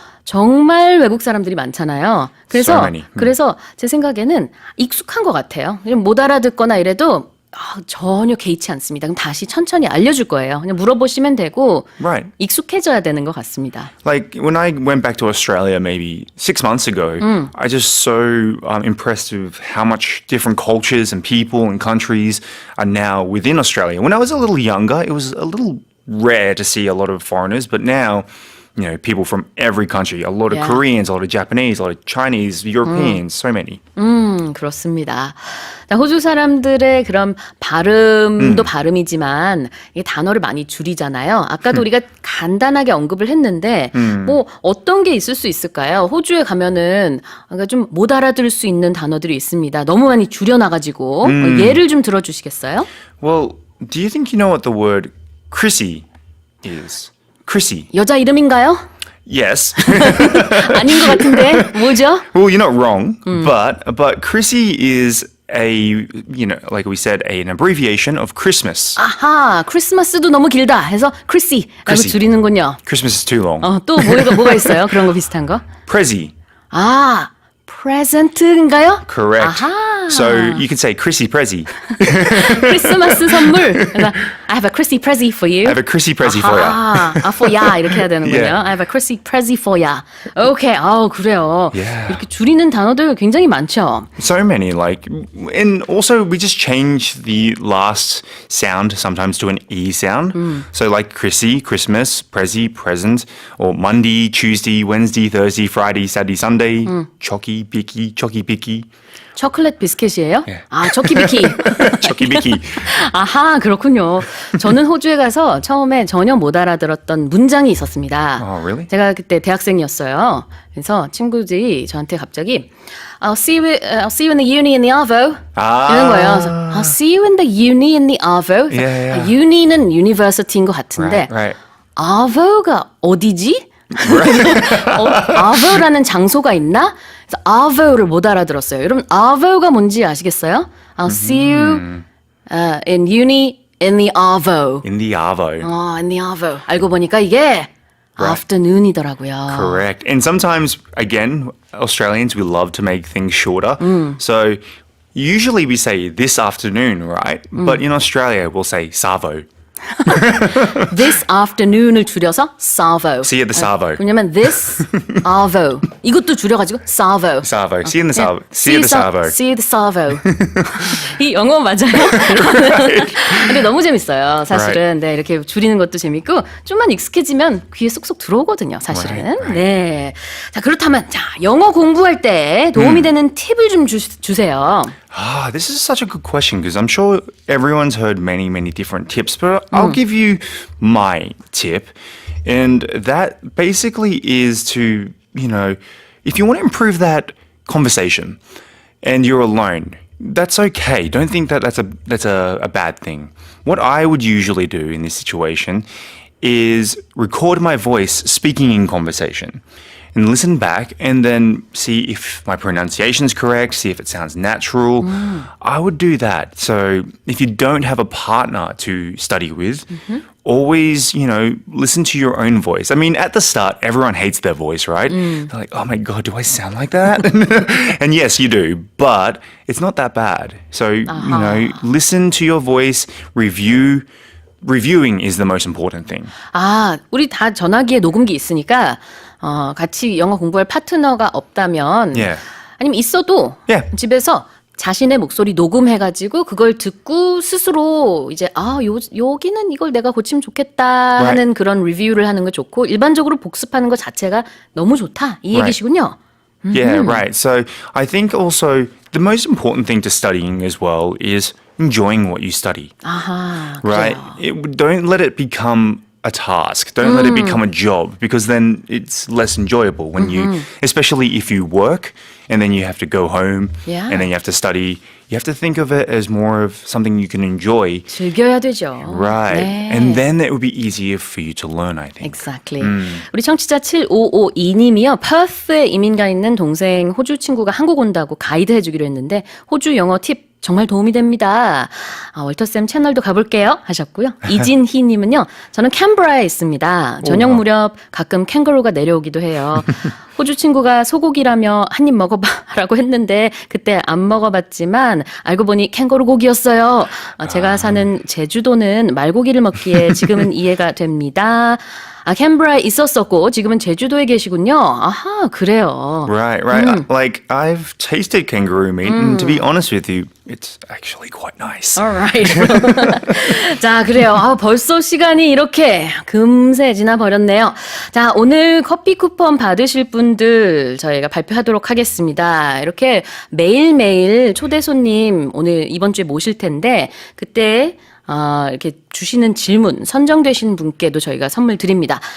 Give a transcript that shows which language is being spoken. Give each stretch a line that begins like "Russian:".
Korean: 정말 외국 사람들이 많잖아요. 그래서 제 생각에는 익숙한 것 같아요. 못 알아듣거나 이래도 전혀 개의치 않습니다. 그럼 다시 천천히 알려줄 거예요. 그냥 물어보시면 되고 익숙해져야 되는 것 같습니다.
English: Like when I went back to Australia maybe 6 months ago, I just so impressed with how much different cultures and people and countries are now within Australia. When I was a little younger, it was a little rare to see a lot of foreigners, but now you know, people from every country, a lot of Koreans, a lot of Japanese, a lot of Chinese, Europeans, so many.
Korean: 그렇습니다. 호주 사람들의 그런 발음도 발음이지만 이게 단어를 많이 줄이잖아요. 아까도 우리가 간단하게 언급을 했는데 뭐 어떤 게 있을 수 있을까요? 호주에 가면은 좀 못 알아들을 수 있는 단어들이 있습니다. 너무 많이 줄여놔가지고 예를 좀 들어주시겠어요?
English: Well, do you think you know what the word Chrissy is? Chrissy.
Korean: 여자 이름인가요?
English: Yes.
Korean: 아닌 것 같은데 뭐죠?
English: Well, you're not wrong, but Chrissy is like we said, an abbreviation of Christmas.
Korean: 아하, 크리스마스도 너무 길다 해서 크리시라고 줄이는군요.
English: Christmas is too long.
Korean: 또 뭐가 있어요? 그런 거 비슷한 거?
English: Prezi.
Korean: 아, 프레젠트인가요?
English: Correct.
Korean: 아하.
English: So you can say Chrissy Prezi.
Korean: 크리스마스 선물. 그래서
English: I have a Chrissy Prezi for you. I have a Chrissy Prezi for you. for ya
Korean: 이렇게 해야 되는군요.
English: Yeah. I have a Chrissy Prezi for ya.
Korean: Okay. 그래요.
English: Yeah.
Korean: 이렇게 줄이는 단어들 굉장히 많죠.
English: So many, and also we just change the last sound sometimes to an E sound. So like Chrissy, Christmas, Prezi, present, or Monday, Tuesday, Wednesday, Thursday, Friday, Saturday, Sunday, chocky, picky.
Korean: 초콜릿 비스켓이에요? 예. 아, 초키비키. 초키비키. 아하, 그렇군요. 저는 호주에 가서 처음에 전혀 못 알아들었던 문장이 있었습니다.
English: Oh, really?
Korean: 제가 그때 대학생이었어요. 그래서 친구들이 저한테 갑자기
English: I'll see you in the uni in the arvo.
Korean: 이런 거예요. 그래서
English: I'll see you in the uni in the arvo. Yeah, yeah.
Korean: uni는 university인 것 같은데
English: Right.
Korean: arvo가 어디지? arvo라는 장소가 있나? 그래서 arvo를 못 알아들었어요. 여러분 arvo가 뭔지 아시겠어요?
English: I'll see you in uni in the arvo. In the arvo. in the arvo.
Korean: 알고 보니까 이게 afternoon이더라고요.
English: Correct. And sometimes, again, Australians, we love to make things shorter. So usually we say this afternoon, right? But in Australia, we'll say savo. This afternoon
Korean: 을 줄여서 savo.
English: See you at the savo.
Korean: 왜냐면
English: this arvo
Korean: 이것도 줄여가지고 savo.
English: Savo. See you in the savo. See you at the savo. See you the savo.
Korean: 이 영어 맞아요? 근데 너무 재밌어요. 사실은 네, 이렇게 줄이는 것도 재밌고 좀만 익숙해지면 귀에 쏙쏙 들어오거든요. 사실은.
English: Right.
Korean: 네. 자 그렇다면 자 영어 공부할 때 도움이 되는 팁을 좀 주세요.
English: This is such a good question because I'm sure everyone's heard many, many different tips, but I'll give you my tip. And that basically is to, if you want to improve that conversation and you're alone, that's okay. Don't think that that's a bad thing. What I would usually do in this situation is record my voice speaking in conversation and listen back and then see if my pronunciation's correct, see if it sounds natural. I would do that. So if you don't have a partner to study with, always, listen to your own voice. I mean, at the start, everyone hates their voice, right? They're like, oh my God, do I sound like that? And yes, you do, but it's not that bad. So, listen to your voice, reviewing is the most important thing.
Korean: 아, 우리 다 전화기에 녹음기 있으니까 같이 영어 공부할 파트너가 없다면
English: Yeah.
Korean: 아니면 있어도
English: Yeah.
Korean: 집에서 자신의 목소리 녹음해가지고 그걸 듣고 스스로 이제 여기는 이걸 내가 고치면 좋겠다 하는 그런 리뷰를 하는 거 좋고 일반적으로 복습하는 것 자체가 너무 좋다 이 얘기시군요.
English: Yeah, right. So I think also the most important thing to studying as well is enjoying what you study.
Korean: 아하,
English: Right? Don't let it become a task. Don't let it become a job because then it's less enjoyable when you, especially if you work and then you have to go home Yeah. and then you have to study. You have to think of it as more of something you can enjoy.
Korean: 즐겨야 되죠.
English: Right.
Korean: 네.
English: And then it would be easier for you to learn, I think. Exactly.
Korean: 우리 청취자 7552님이요. 퍼스에 이민가 있는 동생 호주 친구가 한국 온다고 가이드 해주기로 했는데 호주 영어 팁 정말 도움이 됩니다. 월터쌤 채널도 가볼게요 하셨고요. 이진희님은요. 저는 캔버라에 있습니다. 저녁 무렵 가끔 캥거루가 내려오기도 해요. 호주 친구가 소고기라며 한 입 먹어봐라고 했는데 그때 안 먹어봤지만 알고 보니 캥거루 고기였어요. 제가 사는 제주도는 말고기를 먹기에 지금은 이해가 됩니다. 캔버라에 있었었고 지금은 제주도에 계시군요. 아하, 그래요.
English: Right. Like, I've tasted kangaroo meat, and to be honest with you, it's actually quite nice.
Korean: Alright. 자, 그래요. 벌써 시간이 이렇게 금세 지나버렸네요. 자, 오늘 커피 쿠폰 받으실 분들 저희가 발표하도록 하겠습니다. 이렇게 매일매일 초대 손님 오늘 이번 주에 모실 텐데 그때 이렇게 주시는 질문 선정되신 분께도 저희가 선물 드립니다.